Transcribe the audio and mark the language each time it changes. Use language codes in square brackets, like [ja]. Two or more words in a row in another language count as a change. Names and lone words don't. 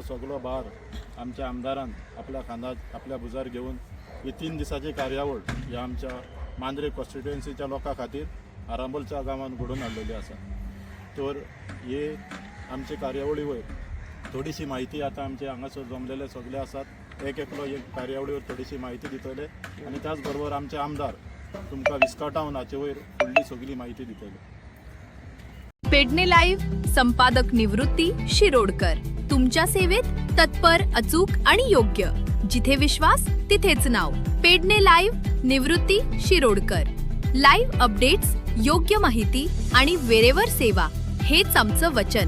[kok] सगळो भार आमच्या आमदारान आपल्या खांदार आपल्या भुजार घेवन ही 3 दिसाची कार्यावळ ह्या आमच्या मांद्रे कॉन्स्टिट्युएन्सीच्या लोकां खातीर आरांबोलच्या गांवांत घडोवन हाडलेली आसा तर हे आमचे कार्यावळी वयर थोडीशी म्हायती आतां आमचे हांगासर जमलेले सगळे आसात एकलो एक कार्यावळीवर थोडीशी म्हायती दितले आनी त्याच बरोबर आमचे आमदार तुमकां विस्कटावन हाचे वयर फुडली सगळी म्हायती दितले. [mr] पेडणे लाईव्ह संपादक निवृत्ती शिरोडकर. तुमच्या सेवेत तत्पर, अचूक आणि योग्य. जिथे विश्वास तिथेच नाव. पेडणे लाईव्ह निवृत्ती शिरोडकर. [en] live updates, [mr] योग्य माहिती आणि वेरेवर सेवा हेच आमचं वचन.